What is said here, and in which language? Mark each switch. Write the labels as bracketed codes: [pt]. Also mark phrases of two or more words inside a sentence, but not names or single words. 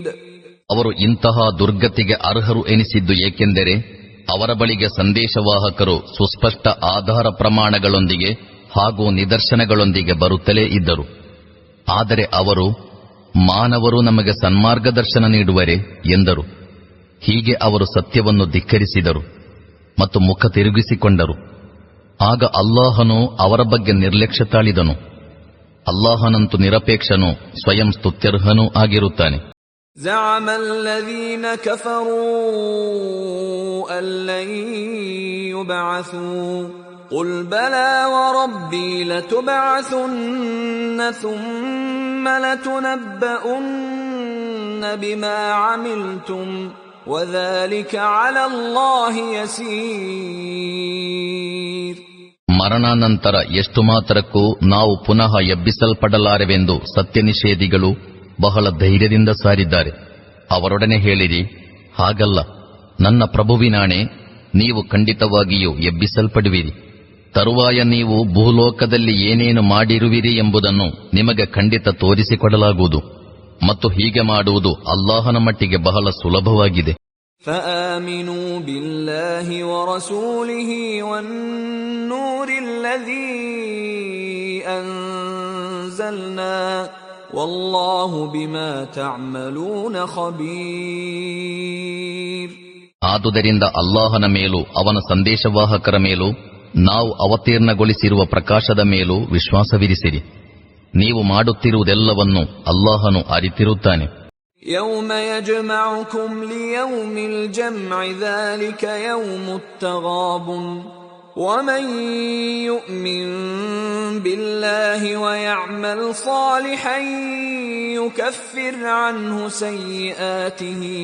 [kn] ಅವರು ಇಂತಹ ದುರ್ಗತಿಗೆ ಅರ್ಹರು ಎನಿಸಿದ್ದು ಏಕೆಂದರೆ ಅವರ ಬಳಿಗೆ ಸಂದೇಶವಾಹಕರು ಸುಸ್ಪಷ್ಟ ಆಧಾರ ಪ್ರಮಾಣಗಳೊಂದಿಗೆ ಹಾಗೂ ನಿದರ್ಶನಗಳೊಂದಿಗೆ ಬರುತ್ತಲೇ ಇದ್ದರು. ಆದರೆ ಅವರು, ಮಾನವರು ನಮಗೆ ಸನ್ಮಾರ್ಗದರ್ಶನ ನೀಡುವರೆ ಎಂದರು. ಹೀಗೆ ಅವರು ಸತ್ಯವನ್ನು ಧಿಕ್ಕರಿಸಿದರು ಮತ್ತು ಮುಖ ತಿರುಗಿಸಿಕೊಂಡರು. ಆಗ ಅಲ್ಲಾಹನು ಅವರ ಬಗ್ಗೆ ನಿರ್ಲಕ್ಷ್ಯ ತಾಳಿದನು. ಅಲ್ಲಾಹನಂತೂ ನಿರಪೇಕ್ಷನೂ ಸ್ವಯಂ ಸ್ತುತ್ಯರ್ಹನೂ ಆಗಿರುತ್ತಾನೆ. [ar] زعم الذين كفروا أن لن يبعثوا قل بلى وربي لتبعثن ثم لتنبؤن بما عملتم وذلك على الله يسير. [kn] ಮರಣಾನಂತರ ಎಷ್ಟು ಮಾತ್ರಕ್ಕೂ ನಾವು ಪುನಃ ಎಬ್ಬಿಸಲ್ಪಡಲಾರೆವೆಂದು ಸತ್ಯನಿಷೇಧಿಗಳು ಬಹಳ ಧೈರ್ಯದಿಂದ ಸಾರಿದ್ದಾರೆ. ಅವರೊಡನೆ ಹೇಳಿರಿ, ಹಾಗಲ್ಲ, ನನ್ನ ಪ್ರಭುವಿನಾಣೆ, ನೀವು ಖಂಡಿತವಾಗಿಯೂ ಎಬ್ಬಿಸಲ್ಪಡುವಿರಿ. ತರುವಾಯ ನೀವು ಭೂಲೋಕದಲ್ಲಿ ಏನೇನು ಮಾಡಿರುವಿರಿ ಎಂಬುದನ್ನು ನಿಮಗೆ ಖಂಡಿತ ತೋರಿಸಿಕೊಡಲಾಗುವುದು ಮತ್ತು ಹೀಗೆ ಮಾಡುವುದು ಅಲ್ಲಾಹನ ಮಟ್ಟಿಗೆ ಬಹಳ ಸುಲಭವಾಗಿದೆ. [ar] فآمنوا بالله ورسوله والنور الذي أنزلنا والله بما تعملون خبير. [kn] ಆದುದರಿಂದ ಅಲ್ಲಾಹನ ಮೇಲೂ ಅವನ ಸಂದೇಶವಾಹಕರ ಮೇಲೂ ನಾವು ಅವತೀರ್ಣಗೊಳಿಸಿರುವ ಪ್ರಕಾಶದ ಮೇಲೂ ವಿಶ್ವಾಸವಿರಿಸಿರಿ. ನೀವು ಮಾಡುತ್ತಿರುವುದೆಲ್ಲವನ್ನು ಅಲ್ಲಾಹನು ಅರಿತಿರುತ್ತಾನೆ. [ar] يوم يجمعكم ليوم الجمع ذلك يوم التغابن ومن يؤمن بالله ويعمل صالحا يكفر عنه سيئاته